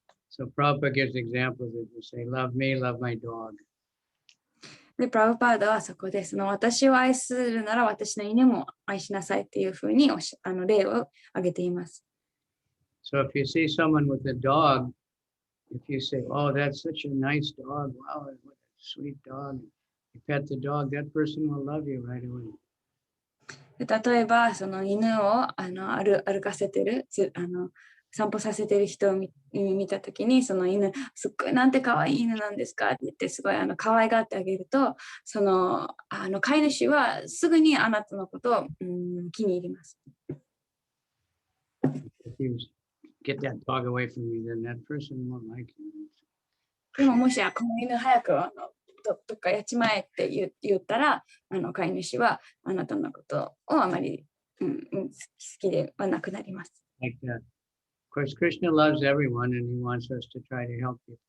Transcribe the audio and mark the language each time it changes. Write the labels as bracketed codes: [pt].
[en] So Prabhupada gives examples that you say, love me, love my dog. [ja] で、プラブパーダはそこで、私を愛するなら私の犬も愛しなさいっていうふうに例を挙げています。 [en] So if you see someone with a dog, if you say, oh, that's such a nice dog, wow, what a sweet dog. You pet the dog, that person will love you right away. [ja] 例えば、その犬を歩かせてる、散歩させてる人を見たときに、その犬、すっごいなんて可愛い犬なんですかって言って、すごい可愛がってあげると、その飼い主はすぐにあなたのことを、気に入ります。 [en] If you get that dog away from you, then that person won't like you. [ja] でももしこの犬早くどっかやっちまえって言ったら、飼い主はあなたのことをあまり、好きではなくなります。 [en] Like that. Of course, Krishna loves everyone and he wants us to try to help people.